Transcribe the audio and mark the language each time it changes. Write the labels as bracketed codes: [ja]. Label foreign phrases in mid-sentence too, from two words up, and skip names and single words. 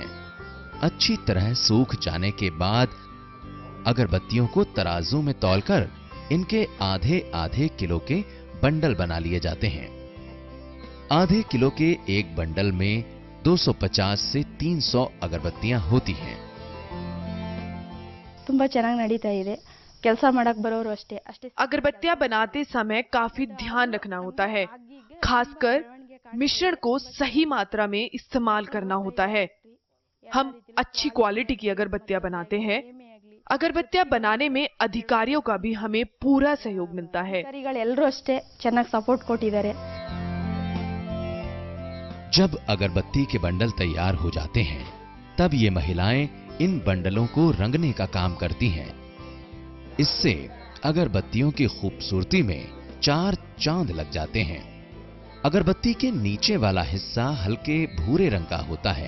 [hi] अच्छी तरह सूख जाने के बाद अगरबत्तियों को तराजू में तौलकर इनके आधे आधे किलो के बंडल बना लिए जाते हैं। आधे किलो के एक बंडल में 250 से 300 अगरबत्तियां होती हैं। [kn] ತುಂಬಾ ಚೆನ್ನಾಗಿ ನಡೀತಾ ಇದೆ। ಕೆಲಸ ಮಾಡಕ್ಕೆ ಬರೋರು ಅಷ್ಟೇ [hi] अगरबत्तियां बनाते समय काफी ध्यान रखना होता है, खासकर मिश्रण को सही मात्रा में इस्तेमाल करना होता है। हम अच्छी क्वालिटी की अगरबत्तियां बनाते हैं। अगरबत्तियां बनाने में अधिकारियों का भी हमें पूरा सहयोग मिलता है। [kn] ಎಲ್ಲರೂ ಅಷ್ಟೇ ಚೆನ್ನಾಗಿ ಸಪೋರ್ಟ್ ಕೊಟ್ಟಿದ್ದಾರೆ। [hi] जब अगरबत्ती के बंडल तैयार हो जाते हैं तब ये महिलाएं इन बंडलों को रंगने का काम करती हैं। इससे अगरबत्तियों की खूबसूरती में 4 चांद लग जाते हैं। अगरबत्ती के नीचे वाला हिस्सा हल्के भूरे रंग का होता है।